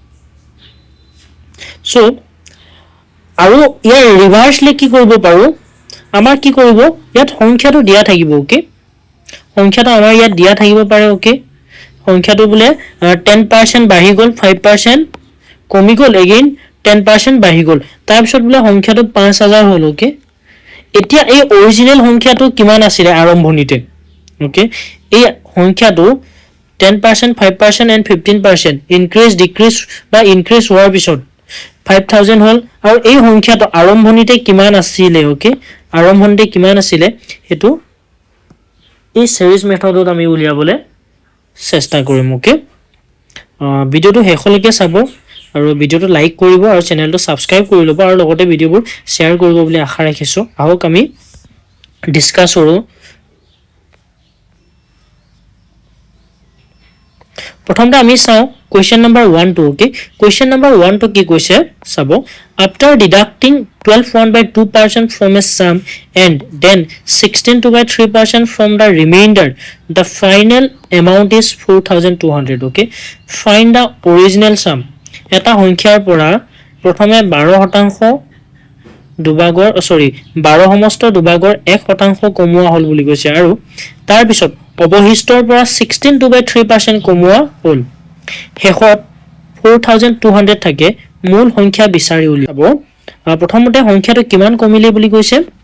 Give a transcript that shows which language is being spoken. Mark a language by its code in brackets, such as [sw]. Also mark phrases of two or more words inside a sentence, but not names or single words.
[as] সো আৰু ইয়াৰ ৰিভাৰ্সলি কি কৰিব পাৰো আমাৰ কি কৰিব ইয়াত সংখ্যাটো দিয়া থাকিব ওকে সংখ্যাটো আমাৰ ইয়াত দিয়া থাকিব পাৰে ওকে সংখ্যাটো বুলে 10% বাঢ়ি গ'ল 5% কমি গ'ল এগেইন 10% বাঢ়ি গ'ল তাৰ পিছত বুলে সংখ্যাটো 5000 হ'ল ওকে এতিয়া এই অৰিজিনাল সংখ্যাটো কিমান আছিল আৰম্ভণিতে ওকে এই সংখ্যাটো 10% 5% [en] and 15% increase decrease [as] বা increase হোৱাৰ পিছত 5000 হ'ল আৰু এই সংখ্যাটো আৰম্ভণিতে কিমান আছিল ওকে আৰম্ভণিতে কিমান আছিল হেতু এই series মেথডত আমি উলিয়াবলে চেষ্টা কৰিম ওকে ভিডিওটো শেষলৈকে চাব আৰু ভিডিওটো লাইক কৰিব আৰু চেনেলটো সাবস্ক্ৰাইব কৰি ল'ব আৰু লগতে ভিডিওবোৰ শেয়াৰ কৰিব বুলি আশা ৰাখিছো আহক আমি ডিসকাস কৰো প্ৰথমতে আমি চাও [en] question number 1 to okay question number 1 to [as] কি কৈছে চাব [en] after deducting 12.2% from a sum and then 16.3% from the remainder the final amount is 4200 okay find the original sum [as] এটা সংখ্যাৰ পৰা প্ৰথমে 12% দুভাগৰ 12 সমস্ত দুভাগৰ 1% কমোৱা হল বুলি কৈছে আৰু তাৰ পিছত অবশিষ্টৰ পৰা 16.3% কমোৱা হল হেখত 4200 থাকে মূল সংখ্যা বিচাৰি উলিয়াব প্ৰথমতে সংখ্যাটো কিমান কমিলে বুলি কৈছে